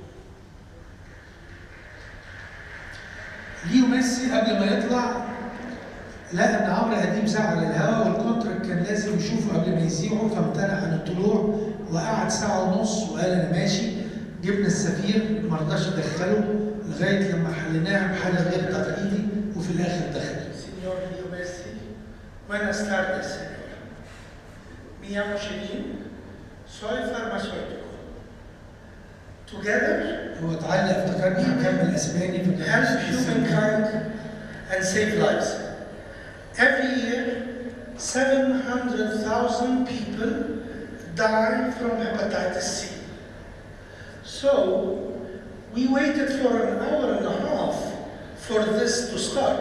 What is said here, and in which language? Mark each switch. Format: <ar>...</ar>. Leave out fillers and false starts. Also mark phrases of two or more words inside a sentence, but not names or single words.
<ar>ليو ميسي قبل ما يطلع لقى ان عمرو اديب زعل الهوا والكونتراكت كان لازم يشوفه قبل ما يذيعه، فامتنع عن الطلوع وقعد ساعه ونص وقال انا ماشي. جبنا السفير ما رضاش يدخله لغايه لما حليناها بحل غير تقليدي وفي الاخر دخل. سينيور ليو ميسي،</ar> <es>buenas tardes, señor. Me llamo Shrin, soy farmacéutico.</es> <en>Together,</en> <ar>هو اتعلق افتكرني هكمل اسباني</ar> <en>help humankind and save lives. Every year, 700,000 people die from hepatitis C. So, we waited for an hour and a half for this to start.</en>